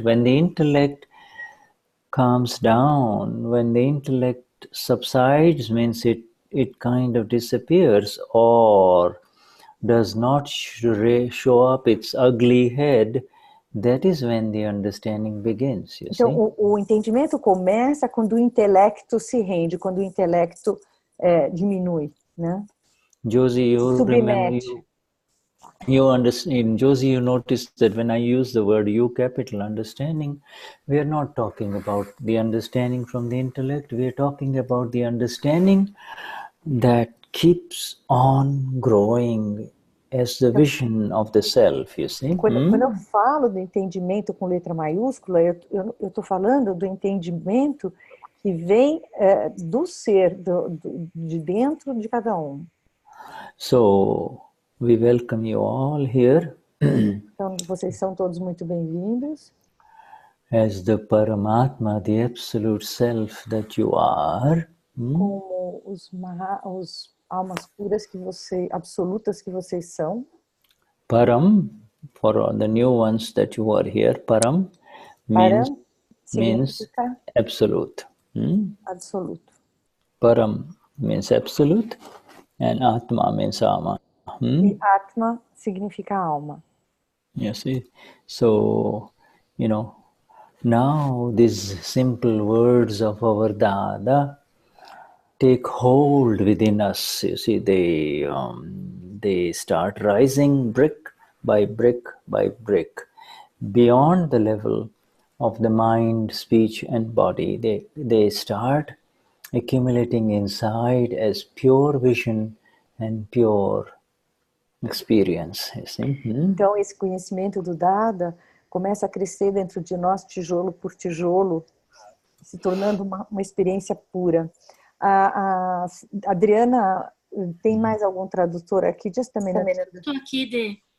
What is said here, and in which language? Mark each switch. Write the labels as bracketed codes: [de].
[en] When the intellect calms down, when the intellect subsides, means it kind of disappears or does not show up its ugly head. That is when the understanding begins. You see? [pt] Então, o entendimento começa quando o intelecto se rende, quando o intelecto diminui, né? [en] Josie, you remember, you understand, Josie, you noticed that when I use the word you capital understanding, we are not talking about the understanding from the intellect, we are talking about the understanding that keeps on growing as the vision of the self, you see. [pt] Quando eu falo do entendimento com letra maiúscula, eu estou falando do entendimento que vem do ser, de dentro de cada um. [en] So, we welcome you all here. [pt] Então, vocês são todos muito bem-vindos. [en] As the Paramatma, the absolute self that you are. [pt] Como os almas puras absolutas que vocês são. [en] Param, for the new ones that you are here, Param means absolute. [pt] Absoluto. [en] Param means absolute and Atma means Ama. [pt] E Atma significa alma. [en] You see, so, you know, now these simple words of our Dada take hold within us. You see, they start rising brick by brick by brick beyond the level of the mind, speech and body. They start accumulating inside as pure vision and pure experience. You see? [pt] Então, esse conhecimento do Dada começa a crescer dentro de nós, tijolo por tijolo, se tornando uma experiência pura. A Adriana Tem mais algum tradutor aqui? [en] Just a minute. [pt] Estou aqui, Dê.